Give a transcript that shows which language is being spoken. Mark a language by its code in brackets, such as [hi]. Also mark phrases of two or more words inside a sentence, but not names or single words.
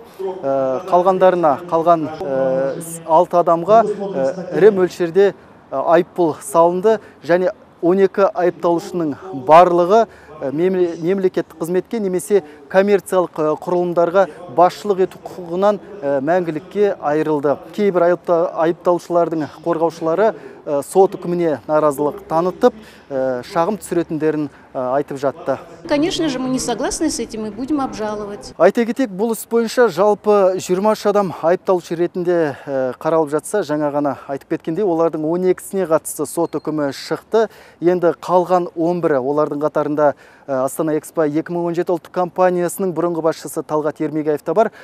[kk] Қалған 6 адамға ірі мөлшерде айыппұл салынды, және 12 айыпталушының барлығы мемлекеттік қызметке немесе коммерциялық құрылымдарға басшылық ету құқығынан мәңгілікке айырылды. Кейбір айыпталушылардың қорғаушылары сот үкіміне наразылық танытып, шағым түсіретіндерін айтып жатты. [ru] Конечно же, мы не согласны с этим и будем обжаловать. [kk] Айта кетейік, бұл іс бойынша жалпы 23 адам айыпталушы ретінде қаралып жатса, жаңа ғана айтып кеткендей, олардың 12-сіне қатысты сот үкімі шықты. Енді қалған 11-і, олардың қатарында Астана Экспо 2017 ұлттық компаниясының бұрынғы басшысы Талғат Ермегияев та бар.